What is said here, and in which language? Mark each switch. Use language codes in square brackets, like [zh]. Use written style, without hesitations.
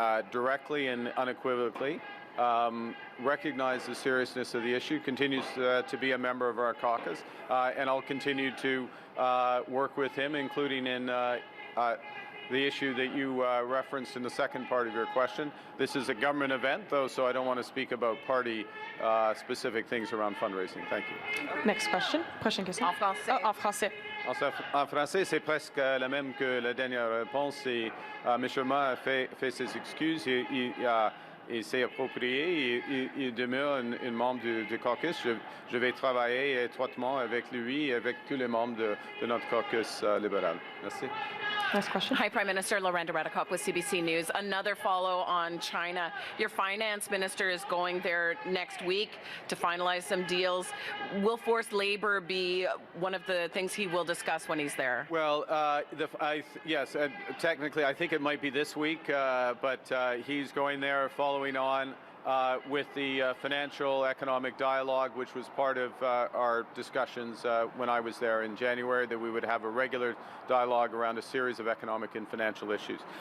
[en] directly and unequivocally recognize the seriousness of the issue, continues to be a member of our caucus, and I'll continue to work with him, including in the issue that you referenced in the second part of your question. This is a government event, though, so I don't want to speak about party-specific things around fundraising. Thank you. Next question. [fr] Prochaine question. En français. En français. En français, c'est presque la même que la dernière réponse. Et, M. Ma fait ses excuses. Il s'est approprié. Il demeure un membre du caucus. Je vais travailler étroitement avec lui et avec tous les membres de notre caucus libéral. Merci. [en] Next question. Hi, Prime Minister. Lorenda Redekop with CBC News. Another follow on China. Your finance minister is going there next week to finalize some deals. Will forced labor be one of the things he will discuss when he's there? Well, yes, technically I think it might be this week, but he's going there following on with the financial economic dialogue, which was part of our discussions when I was there in January, that we would have a regular dialogue around a series of economic and financial issues.